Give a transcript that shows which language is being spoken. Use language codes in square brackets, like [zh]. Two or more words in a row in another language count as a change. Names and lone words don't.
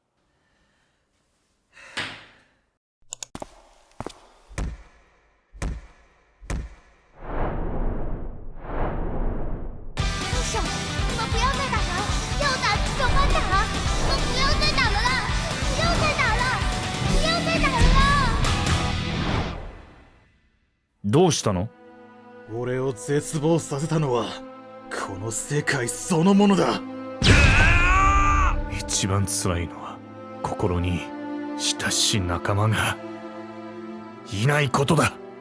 [zh] 住手！你们不要再打了，要打就快打！你们不要再打了啦！不要再打了！不要再打了啦！ [ja] どうしたの？俺を絶望させたのはこの世界そのものだ。一番辛いのは心に親しい仲間がいないことだ。